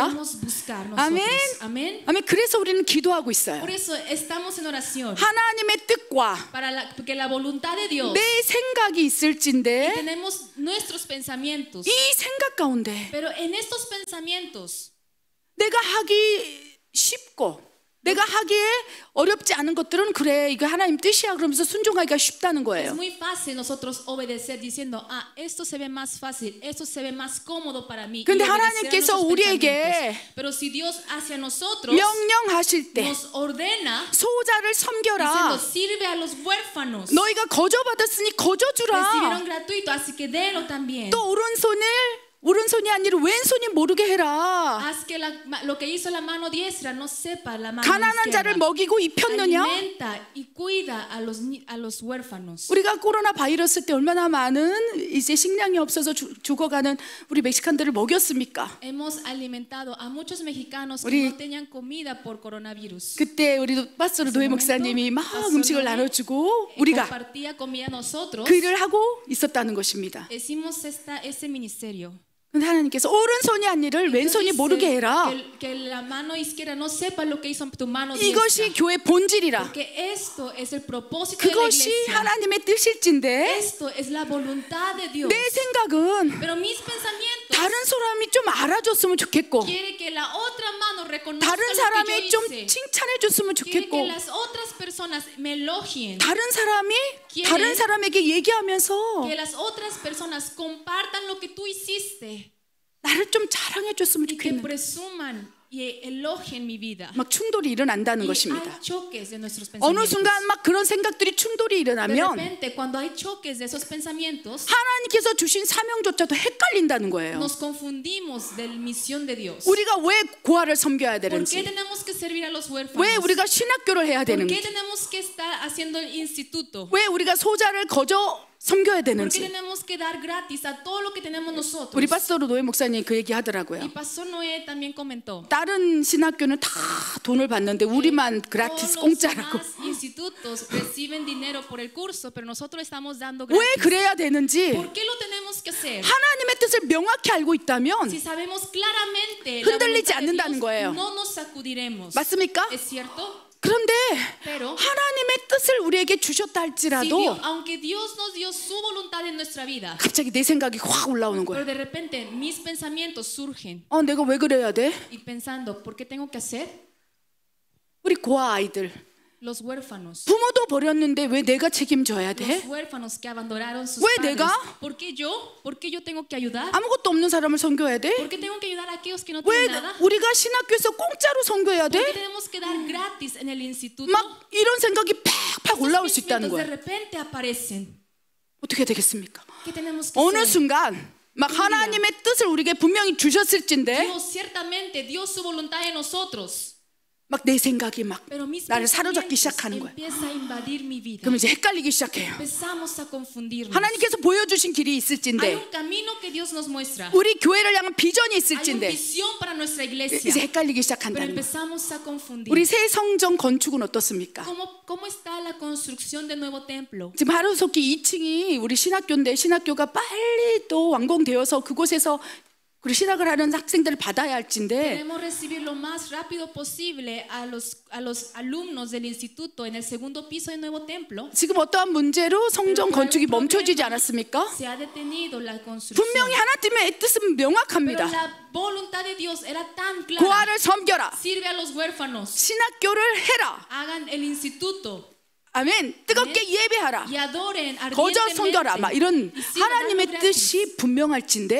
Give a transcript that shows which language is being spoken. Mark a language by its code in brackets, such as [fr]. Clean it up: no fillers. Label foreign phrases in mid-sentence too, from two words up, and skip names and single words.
[es] Queremos buscar nosotros. [ko] 아멘. [es] Amén. [ko] 아멘. 그래서 우리는 기도하고 있어요. [es] Por eso estamos en oración. [ko] 하나님의 뜻과 [es] Porque la voluntad de Dios. [ko] 내 생각이 있을진데 [es] Tenemos nuestros pensamientos. [ko] 이 생각 가운데 [es] Pero en estos pensamientos, [ko] 내가 하기 쉽고 내가 하기에 어렵지 않은 것들은 그래 이거 하나님 뜻이야 그러면서 순종하기가 쉽다는 [es] es [ko] 거예요. [es] muy fácil nosotros obedecer diciendo, ah, esto se ve más fácil, esto se ve más cómodo para mí. [ko] 근데 [es] y obedecer a [ko] 하나님께서 [es] nuestros [ko] 우리에게 [es] pensamientos. Pero si Dios hacia nosotros [ko] 명령하실 때 [es] nos ordena [ko] 소자를 [es] diciendo, [ko] 섬겨라. [es] sirve a los huérfanos. [ko] 너희가 거저받았으니 거저주라. [es] Recibieron gratuito, así que denlo también. [ko] 또 오른손이 아니라 왼손이 모르게 해라. [es] Haz que lo que hizo la mano diestra no sepa la mano [ko] 가난한 자를 [es] izquierda. [ko] 먹이고 입혔느냐? [es] Alimenta y cuida a los huérfanos. [ko] 우리가 코로나 바이러스 때 얼마나 많은 이제 식량이 없어서 죽어가는 우리 멕시칸들을 먹였습니까? [es] Hemos alimentado a muchos mexicanos que [ko] 우리 [es] no tenían comida por coronavirus. [ko] 그때 우리 파스토르 노예 목사님이 막 음식을 나눠주고 우리가 [es] Compartía comida a nosotros. [ko] 그 일을 하고 있었다는 것입니다. [es] Hicimos ese ministerio. [ko] 근데 하나님께서 오른손이 한 일을 왼손이 모르게 해라. [es] Que la mano izquierda no sepa lo que hizo tu mano diestra. [ko] 이것이 교회 본질이라. [es] Porque esto es el propósito de la [ko] 그것이 [es] iglesia. [ko] 하나님의 뜻일진데 [es] Esto es la voluntad de Dios. [ko] 내 생각은 [es] Pero mis pensamientos [ko] 다른 사람이 좀 알아줬으면 좋겠고 [es] quiere que la otra mano reconozca [ko] 다른 [es] lo que [ko] 사람이 [es] yo [ko] 좀 [es] hice. [ko] 칭찬해줬으면 [es] Quiere [ko] 좋겠고 [es] que las otras personas me elogien. [ko] 다른 사람이 [es] quiere [ko] 다른 사람에게 얘기하면서 [es] Que las otras personas compartan lo que tú hiciste. [ko] 나를 좀 자랑해줬으면 [es] Y que [ko] 좋겠는 [es] presuman y elogien mi vida. [ko] 막 충돌이 일어난다는 [es] Y [ko] 것입니다. [es] hay choques de nuestros [ko] 어느 [es] pensamientos. [ko] 순간 막 그런 생각들이 충돌이 [es] De [ko] 일어나면 [es] repente, cuando hay choques de esos pensamientos, [ko] 하나님께서 주신 사명조차도 헷갈린다는 거예요. [es] nos confundimos de la misión de Dios. [ko] 우리가 왜 고아를 섬겨야 [es] ¿Por qué [ko] 되는지, [es] tenemos que servir a los huérfanos? [ko] 왜 우리가 신학교를 해야 [es] ¿Por qué [ko] 되는지, [es] tenemos que estar haciendo el instituto? [ko] 왜 우리가 소자를 거저 섬겨야 [es] ¿Por qué [ko] 되는지. [es] tenemos que dar gratis a todo lo que tenemos nosotros? [ko] 우리 파스토르 노예 목사님 그 얘기 [es] Y [ko] 하더라고요. [es] Pastor Noé también comentó. [ko] 다른 신학교는 다 돈을 받는데 우리만 [es] Todos [ko] 그라티스 [es] los [ko] 공짜라고. [es] demás institutos reciben dinero por el curso, pero nosotros estamos dando [ko] 왜 [es] gratis. [ko] 그래야 되는지 [es] ¿Por qué lo tenemos que hacer? [ko] 하나님의 뜻을 명확히 알고 있다면 [es] Si sabemos claramente la [ko] 흔들리지 [es] voluntad de [ko] 않는다는 거예요. [es] Dios, no nos sacudiremos. [ko] 맞습니까? [es] ¿Es cierto? [ko] 그런데 [es] Pero [ko] 하나님의 뜻을 우리에게 주셨다 할지라도 [es] aunque Dios nos dio su voluntad en nuestra vida, [ko] 갑자기 내 생각이 확 올라오는 [es] pero [ko] 거예요. [es] de repente mis pensamientos surgen [ko] 내가 왜 그래야 돼? [es] y pensando, ¿por qué tengo que hacer? [ko] 우리 고아 아이들 [es] Los huérfanos. [ko] 부모도 버렸는데 왜 내가 책임져야 돼? [es] Los huérfanos que abandonaron sus [ko] ¿왜 [es] padres. [ko] 내가? [es] ¿Por qué yo? ¿Por qué yo tengo que ayudar? [ko] 아무것도 없는 사람을 섬겨야 돼? [es] ¿Por qué tengo que ayudar a aquellos que no [ko] 왜 [es] tienen nada? [ko] 우리가 신학교에서 공짜로 섬겨야 [es] ¿Por qué [ko] 돼? [es] tenemos que dar gratis en el instituto? [ko] 막 이런 생각이 팍팍 올라올 수 있다는 [es] Pensamientos de [ko] 거예요. [es] repente aparecen. [ko] 어떻게 되겠습니까? [es] ¿Qué tenemos que [ko] 어느 [es] hacer? [ko] 순간 막 하나님의 뜻을 우리에게 분명히 주셨을진데 [es] Dios ciertamente dio su voluntad en nosotros. [ko] 막 내 생각이 막 [es] Pero mis [ko] 나를 사로잡기 [es] pensamientos [ko] 시작하는 거예요. [es] empieza a invadir mi vida. [ko] 그럼 이제 헷갈리기 시작해요. [es] Empezamos a confundirnos. [ko] 하나님께서 보여주신 길이 [es] Hay [ko] 있을진데 [es] un camino que Dios nos muestra. [ko] 우리 교회를 향한 비전이 [es] Hay una [ko] 있을진데 [es] visión para nuestra [ko] 이제 [es] iglesia. [ko] 헷갈리기 [es] Pero [ko] 시작한다는 거예요. [es] empezamos a confundir. [ko] 우리 새 성전 건축은 어떻습니까? [es] ¿Cómo está la construcción del nuevo templo? [ko] 지금 하루속히 2층이 우리 신학교인데 신학교가 빨리 또 완공되어서 그곳에서 우리 신학을 하는 학생들을 받아야 할진데 [es] Queremos recibir lo más rápido posible a los alumnos del instituto en el segundo piso del nuevo templo. [ko] 지금 어떠한 문제로 성전 건축이 멈춰지지 않았습니까? [es] Se ha detenido la construcción. [ko] 분명히 하나님의 뜻은 [es] Pero [ko] 명확합니다. [es] la voluntad de Dios era tan clara. [ko] 고아를 섬겨라. [es] Sirve a los huérfanos. [ko] 신학교를 해라. [es] Hagan el instituto [ko] 아멘. 뜨겁게 예배하라. [es] y adoren [ko] 거저 섬겨라. 막 이런 [es] ardientemente. Y sigan [ko] 하나님의 [es] dando gratis. [ko] 뜻이 분명할진데